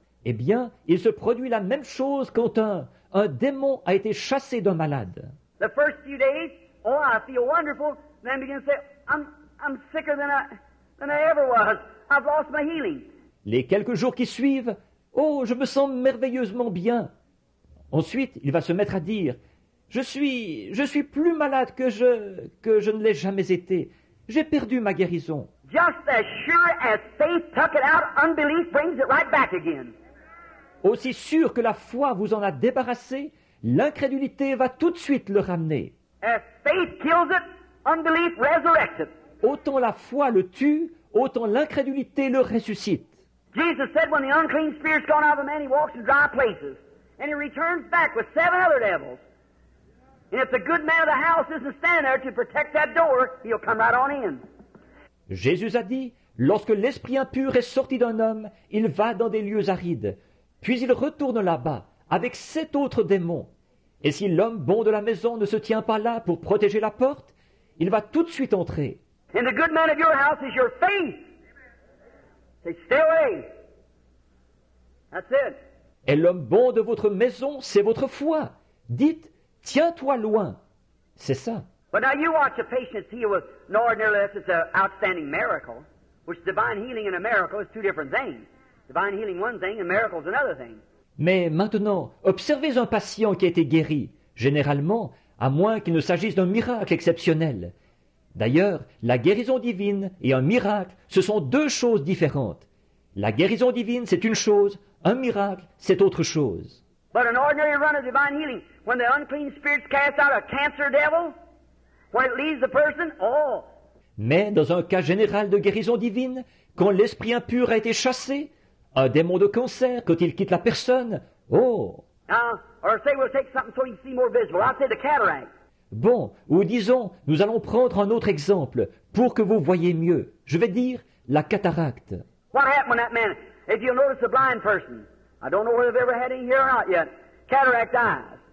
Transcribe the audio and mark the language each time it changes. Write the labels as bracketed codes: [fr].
[fr] Eh bien, il se produit la même chose quand un démon a été chassé d'un malade. [en] The first few days, oh, I feel wonderful. Then begin to say, I'm sicker than I ever was. I've lost my healing. [fr] Les quelques jours qui suivent, oh, je me sens merveilleusement bien. Ensuite, il va se mettre à dire, je suis plus malade que je ne l'ai jamais été. J'ai perdu ma guérison. [en] Just as sure as faith took it out, unbelief brings it right back again. [fr] Aussi sûr que la foi vous en a débarrassé, l'incrédulité va tout de suite le ramener. [en] As faith kills it, unbelief resurrects it. [fr] Autant la foi le tue, autant l'incrédulité le ressuscite. [en] Jesus said when the unclean spirit's gone out of a man, he walks in dry places. And he returns back with 7 other devils. And if the good man of the house isn't standing there to protect that door, he'll come right on in. [fr] Jésus a dit, lorsque l'esprit impur est sorti d'un homme, il va dans des lieux arides. Puis il retourne là-bas, avec 7 autres démons. Et si l'homme bon de la maison ne se tient pas là pour protéger la porte, il va tout de suite entrer. [en] And the good man of your house is your faith. Say, stay away. That's it. [fr] Et l'homme bon de votre maison, c'est votre foi. Dites, tiens-toi loin. C'est ça. [en] But now you watch a patient healed with an ordinary, unless it's an outstanding miracle, which divine healing and a miracle is 2 different things. Divine healing one thing and miracle is another thing. [fr] Mais maintenant, observez un patient qui a été guéri, généralement, à moins qu'il ne s'agisse d'un miracle exceptionnel. D'ailleurs, la guérison divine et un miracle, ce sont 2 choses différentes. La guérison divine, c'est une chose, un miracle, c'est autre chose. [en] But an ordinary run of divine healing, when the unclean spirits cast out a cancer devil, when it leaves the person, [fr] Mais dans un cas général de guérison divine, quand l'esprit impur a été chassé, un démon de cancer, quand il quitte la personne, [en] Now, or say we'll take something so you see more visible. I'll say the cataract. [fr] Bon, ou disons, nous allons prendre un autre exemple, pour que vous voyez mieux. Je vais dire la cataracte. [en] What happened when that man, if you'll notice a blind person, I don't know whether they've ever had any here or not yet, cataract eyes.